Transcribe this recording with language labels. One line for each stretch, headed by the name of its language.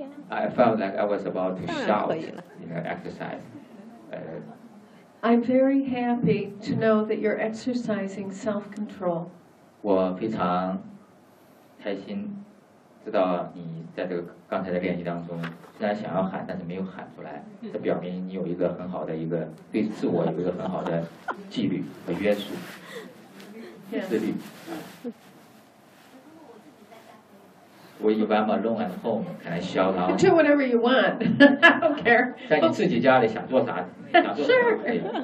English: I felt like I was about to shout, you know, exercise. I'm very happy to know that you're exercising self-control.
Chinese: 我非常开心知道你在这个刚才的练习当中，虽然想要喊，但是没有喊出来，这表明你有一个很好的一个对自我有一个很好的纪律和约束，自律。
English: Yes. Well, if I'm alone at home, can I shout out? Do whatever you want. I don't care.
Chinese: 在你自己家里想做啥，想做啥都可以。